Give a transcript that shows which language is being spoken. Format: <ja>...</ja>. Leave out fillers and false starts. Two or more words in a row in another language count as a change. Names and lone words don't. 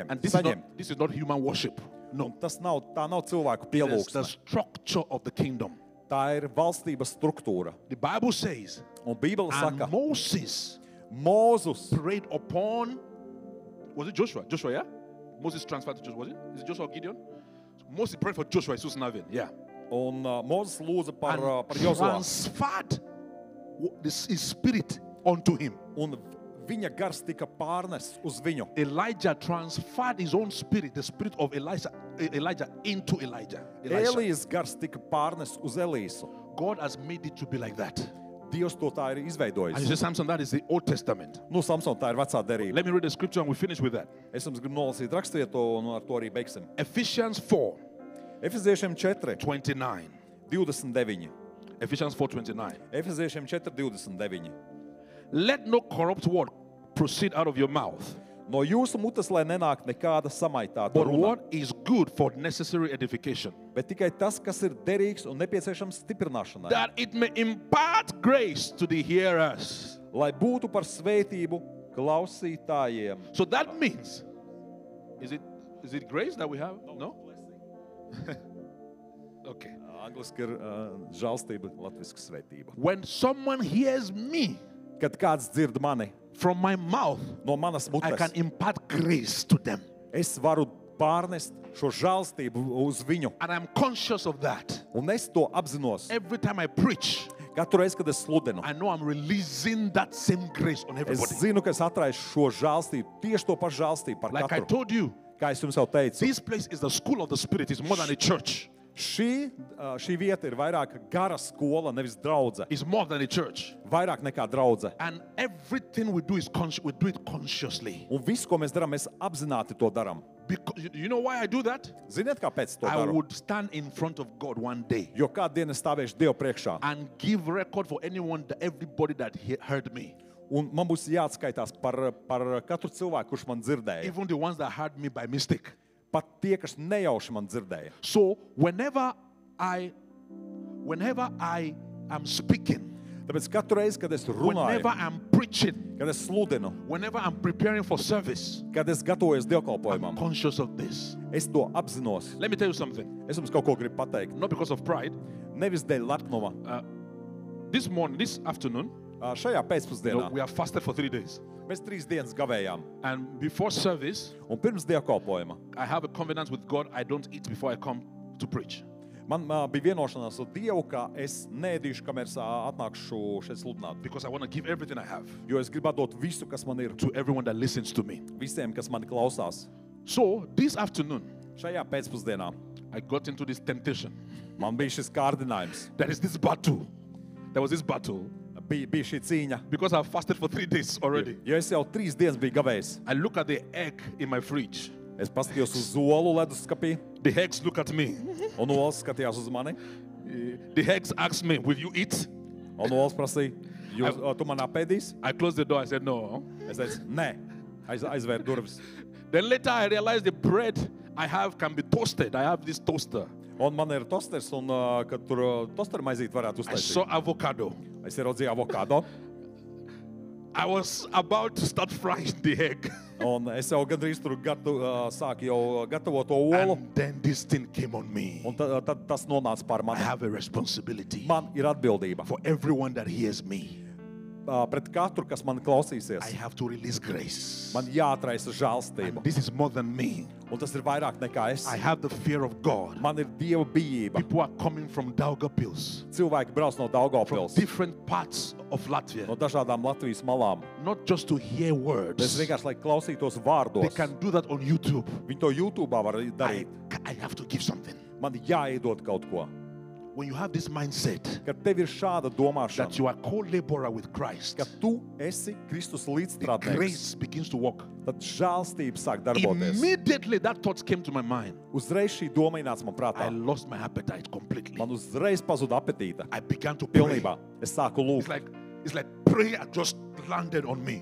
<en>and this</en> <lv>saņemt.</lv> <en>is not human worship. No,</en> <lv>Un tā nav cilvēku</lv> <en>it's the</en> <lv>pielūgsme.</lv> <en>structure of the kingdom.</en> <lv>Tā ir valstības struktūra.</lv> <en>The Bible says,</en> <lv>Un Bībele</lv> <en>and</en> <lv>saka,</lv> <en>Moses</en> <lv>Mūzus</lv> <en>prayed upon, was it Joshua? Joshua, yeah? Moses transferred to Joshua, was it? Is it Joshua or Gideon? Moses prayed for Joshua, Jesus Navin, yeah.</en> <lv>un Mūzes lūdza par</lv> <en>And</en> <lv>Jozuā.</lv> <en>transferred his spirit unto him.</en> <lv>Un viņa gars tika pārnests uz viņu.</lv> <en>Elijah transferred his own spirit, the spirit of Elijah into Elisha.</en> <lv>Elijas gars tika pārnests uz Elīsu.</lv> <en>God has made it to be like that.</en> <lv>Dievs to tā ir</lv> <en>And you</en> <lv>izveidojis.</lv> <en>say, Samson, that is the Old Testament.</en> <lv>Nu, Samson, tā ir vecā derība.</lv> <en>Let me read the scripture and we finish with that.</en> <lv>Es jums gribu nolasīt rakstvietu, un ar to arī beigsim.</lv> <en>Ephesians 4,</en> <lv>Efeziešiem 4, 29. 29.</lv> <en>Ephesians 4:29.</en> <lv>Efeziešiem 4, 29.</lv> <en>Let no corrupt word proceed out of your mouth,</en> <lv>No jūsu mutes, lai nenāk nekāda samaitāta</lv> <en>but</en> <lv>runa,</lv> <en>what is good for necessary edification,</en> <lv>bet tikai tas, kas ir derīgs un nepieciešams stiprināšanai,</lv> <en>that it may impart grace to the hearers.</en> <lv>lai būtu par svētību klausītājiem.</lv> <en>So that means, is it grace that we have? No? Okay.</en> <lv>Angliski ir žēlstība, latviski svētība.</lv> <en>When someone hears me</en> <lv>Kad kāds dzird mani</lv> <en>from my mouth,</en> <lv>no manas</lv> <en>I can</en> <lv>mutes,</lv> <en>impart grace to them.</en> <lv>es varu pārnest šo žēlstību uz viņu.</lv> <en>And I'm conscious of that.</en> <lv>Un es to apzinos.</lv> <en>Every time I preach,</en> <lv>Katru reizi, kad es sludinu,</lv> <en>I know I'm releasing that same grace on</en> <lv>es</lv> <en>everybody.</en> <lv>zinu, ka es atraišu šo žēlstību, tieši to pašu žēlstību par</lv> <en>Like I</en> <lv>katru.</lv> <en>told you,</en> <lv>Kā es jums jau teicu,</lv> <en>this place is the school of the Spirit. It's more than a church.</en> <lv>šī vieta ir vairāk gara skola, nevis draudze.</lv> <en>It's more than a church.</en> <lv>Vairāk nekā draudze.</lv> <en>And everything we do is we do it consciously.</en> <lv>Un viss, ko mēs darām, mēs apzināti to darām.</lv> <en>Because you know why I do that?</en> <lv>Ziniet, kāpēc to</lv> <en>I</en> <lv>daru?</lv> <en>would stand in front of God one day</en> <lv>Jo kādu dienu es stāvēšu Dievu priekšā,</lv> <en>and give record for everybody that heard me,</en> <lv>un man būs jāatskaitās par katru cilvēku, kurš man dzirdēja.</lv> <en>even the ones that heard me by mistake.</en> <lv>Pat tie, kas nejauši man dzirdēja.</lv> <en>So whenever I am speaking,</en> <lv>Tāpēc katru reizi, kad es runāju,</lv> <en>whenever I'm preaching,</en> <lv>kad es sludinu,</lv> <en>whenever I'm preparing for service,</en> <lv>kad es gatavojos</lv> <en>I'm</en> <lv>dievkalpojumam,</lv> <en>conscious of this.</en> <lv>es to apzinos.</lv> <en>Let me tell you something.</en> <lv>Es jums kaut ko gribu pateikt.</lv> <en>Not because of pride.</en> <lv>Nevis dēļ lepnuma.</lv> <en>This afternoon,</en> <lv>Šajā pēcpusdienā</lv> <en>we have fasted for 3 days.</en> <lv>mēs 3 dienas gavējām.</lv> <en>And before service,</en> <lv>Un pirms dievkalpojuma</lv> <en>I have a covenant with God. I don't eat before I come to preach.</en> <lv>man bija vienošanās ar Dievu, ka es neēdīšu, kamēr atnākšu šeit sludināt.</lv> <en>Because I want to give everything I have</en> <lv>Jo es gribu dot visu, kas man ir,</lv> <en>to everyone that listens to me.</en> <lv>visiem, kas mani klausās.</lv> <en>So this afternoon,</en> <lv>Šajā pēcpusdienā</lv> <en>I got into this temptation.</en> <lv>man bija šis kārdinājums.</lv> <en>There is this battle. There was this battle.</en> <lv>Bija šī cīņa.</lv> <en>Because I've fasted for 3 days already.</en> <lv>Jo es jau 3 dienas biju gavējis.</lv> <en>I look at the egg in my fridge.</en> <lv>Es paskatījos uz olu leduskapī,</lv> <en>The eggs look at me.</en> <lv>un olas skatījās uz mani.</lv> <en>The eggs ask me, will you eat?</en> <lv>Un olas prasīja, tu man apēdīsi?</lv> <en>I closed the door. I said, no.</en> <lv>Es teicu, nē, aizvēr durvis.</lv> <en>Then later I realized the bread I have can be toasted. I have this toaster.</en> <lv>Un man ir tosters, un kad tur tosteru maizīt varētu</lv> <en>I saw</en> <lv>uztaisīt.</lv> <en>avocado.</en> <lv>Es ieraudzīju avokado.</lv> <en>I was about to start frying the egg.</en> <lv>Un es jau gandrīz tur sāku jau gatavot to olu.</lv> <en>And then this thing came on me.</en> <lv>Un tad tas nonāca pār</lv> <en>I</en> <lv>mani.</lv> <en>have a responsibility</en> <lv>Man ir atbildība.</lv> <en>for everyone that hears me.</en> <lv>Pret katru, kas man klausīsies.</lv> <en>I have to release grace.</en> <lv>Man jāatraisa žēlstība.</lv> <en>And this is more than me.</en> <lv>Un tas ir vairāk nekā es.</lv> <en>I have the fear of God.</en> <lv>Man ir Dieva bijība.</lv> <en>People are coming from Daugavpils,</en> <lv>Cilvēki brauc no</lv> <en>from</en> <lv>Daugavpils,</lv> <en>different parts of Latvia,</en> <lv>no dažādām Latvijas malām.</lv> <en>not just to hear</en> <lv>Es</lv> <en>words.</en> <lv>vienkārši, lai klausītos</lv> <en>They</en> <lv>vārdos.</lv> <en>can do that on YouTube.</en> <lv>Viņi to YouTube'ā var darīt.</lv> <en>I have to give something.</en> <lv>Man jāiedod kaut ko.</lv> <en>When you have this mindset</en> <lv>Kad tev ir šāda domāšana,</lv> <en>that you are co-laborer with Christ,</en> <lv>ka tu esi Kristus</lv> <en>the</en> <lv>līdzstrādnieks,</lv> <en>grace begins to work.</en> <lv>tad žēlstība sāk darboties.</lv> <en>Immediately that thought came to my mind.</en> <lv>Uzreiz šī doma ienāca man</lv> <en>I</en> <lv>prātā.</lv> <en>lost my appetite completely.</en> <lv>Man uzreiz pazuda apetīte.</lv> <en>I began to pray.</en> <lv>Pilnībā. Es sāku lūgt.</lv> <en>It's like prayer just landed on me.</en>